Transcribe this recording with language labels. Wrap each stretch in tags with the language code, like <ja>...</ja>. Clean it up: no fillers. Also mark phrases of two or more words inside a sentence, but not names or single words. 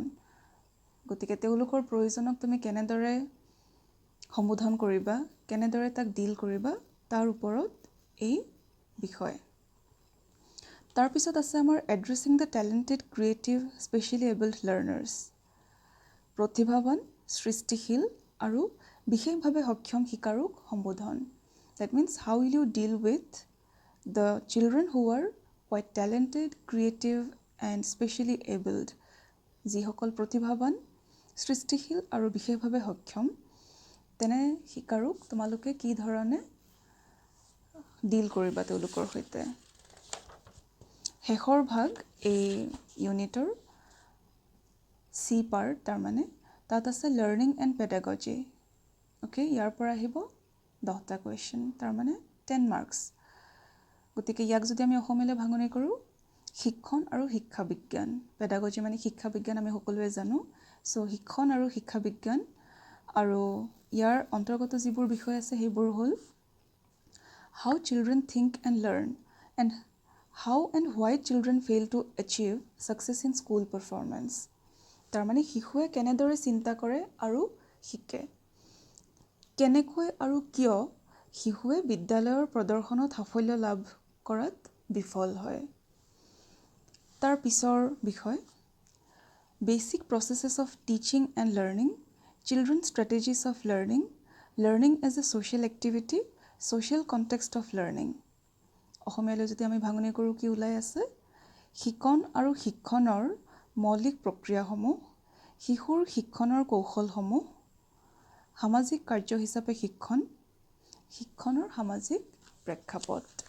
<as>গতিকে তেওঁলোকৰ প্ৰয়োজনক তুমি কেনেদৰে সম্বোধন কৰিবা, কেনেদৰে তাক ডিল কৰিবা, তাৰ ওপৰত এই বিষয়। তাৰপিছত আছে আমাৰ</as> <en>addressing the talented, creative, specially abled learners.</en> <as>প্ৰতিভাৱান সৃষ্টিশীল আৰু বিশেষভাৱে সক্ষম শিকাৰুক সম্বোধন</as> <en>that means how will you deal with the children who are quite talented creative and specially abled</en> <as>যিসকল প্ৰতিভাৱান সৃষ্টিশীল আৰু বিশেষভাৱে সক্ষম তেনে শিকাৰুক তোমালোকে কি ধৰণে ডিল কৰিবা তেওঁলোকৰ সৈতে শেষৰ ভাগ এই ইউনিটৰ</as> <en>C part</en> <as>তাৰ মানে তাত আছে</as> <en>learning and pedagogy okay</en> <as>ইয়াৰ পৰা আহিব 10টা কুৱেশ্যন তাৰ মানে 10 মাৰ্কছ গতিকে ইয়াক যদি আমি অসমীয়ালৈ ভাঙনি কৰোঁ শিক্ষণ আৰু শিক্ষা বিজ্ঞান পেডাগজি মানে শিক্ষা বিজ্ঞান আমি সকলোৱে জানো সো শিক্ষণ আৰু শিক্ষা বিজ্ঞান আৰু ইয়াৰ অন্তৰ্গত যিবোৰ বিষয় আছে সেইবোৰ হ'ল</as> <en>how children think and learn and how and why children fail to achieve success in school performance</en> <as>তাৰ মানে শিশুৱে কেনেদৰে চিন্তা কৰে আৰু শিকে কেনেকৈ আৰু কিয় শিশুৱে বিদ্যালয়ৰ প্ৰদৰ্শনত সাফল্য লাভ কৰাত বিফল হয় তাৰ পিছৰ বিষয়</as> <en>basic processes of teaching and learning children strategies of learning learning as a social activity social context of learning</en> <as>অসমীয়ালৈ যদি আমি ভাঙনি কৰোঁ কি ওলাই আছে শিকণ আৰু শিক্ষণৰ মৌলিক প্ৰক্ৰিয়াসমূহ শিশুৰ শিক্ষণৰ কৌশলসমূহ সামাজিক কাৰ্য হিচাপে শিক্ষণৰ সামাজিক প্ৰেক্ষাপট</as>